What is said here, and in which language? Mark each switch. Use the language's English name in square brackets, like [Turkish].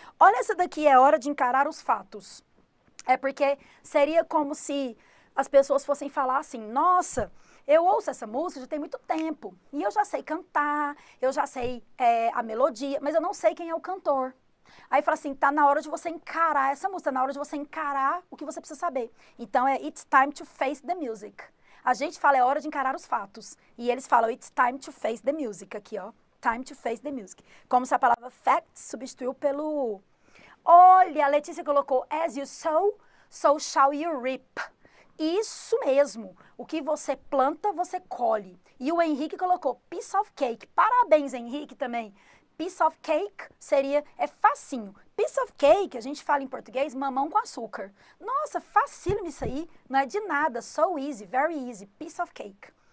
[Portuguese] Olha, essa daqui é hora de encarar os fatos. É porque seria como se as pessoas fossem falar assim, nossa, eu ouço essa música já tem muito tempo. E eu já sei cantar, eu já sei a melodia, mas eu não sei quem é o cantor. Aí fala assim, tá na hora de você encarar essa música, tá na hora de você encarar o que você precisa saber. [English] Então, it's time to face the music. [Portuguese] A gente fala, é hora de encarar os fatos. E eles falam, [English] it's time to face the music. Aqui, ó. Time to face the music. [Portuguese] Como se a palavra facts substituiu pelo... Olha, a Letícia colocou, [English] as you sow, so shall you reap. [Portuguese] Isso mesmo. O que você planta, você colhe. E o Henrique colocou, [English] piece of cake. [Portuguese] Parabéns, Henrique, também. [English] Piece of cake [Portuguese] é facinho. [English] Piece of cake, [Portuguese] a gente fala em português, mamão com açúcar. Nossa, facílimo isso aí, não é de nada, [English] so easy, very easy, piece of cake.